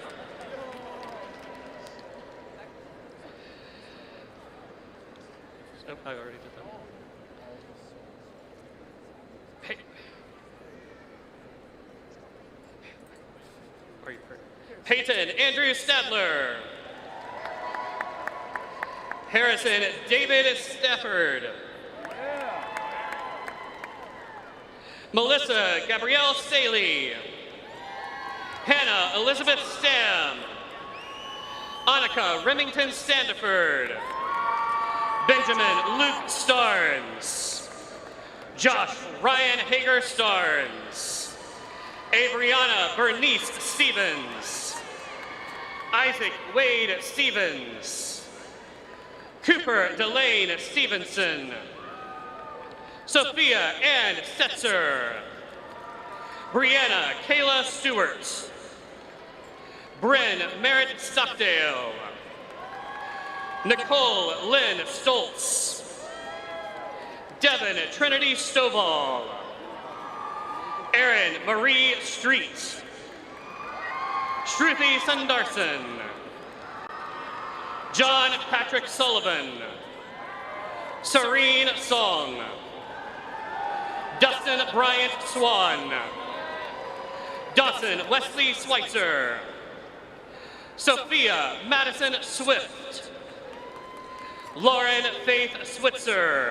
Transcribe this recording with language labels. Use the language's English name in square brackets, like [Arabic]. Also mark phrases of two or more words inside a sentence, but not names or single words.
[English] Oh, I already did that. Hey. Are you hurt? Peyton Andrew Stadler. Harrison David Stafford. Melissa Gabrielle Staley. Hannah Elizabeth Stam. Annika Remington Standiford. Benjamin Luke Starnes. Josh Ryan Hager Starnes. Adriana Bernice Stevens. Isaac Wade Stevens. Cooper Delane Stevenson. Sophia Ann Setzer. Brianna Kayla Stewart. Bryn Merritt Stockdale. Nicole Lynn Stoltz. Devin Trinity Stovall. Erin Marie Street. Shruti Sundarsan. John Patrick Sullivan. Serene Song. Dustin Bryant Swan. Dawson Wesley Schweitzer. Sophia Madison Swift. Lauren Faith Switzer.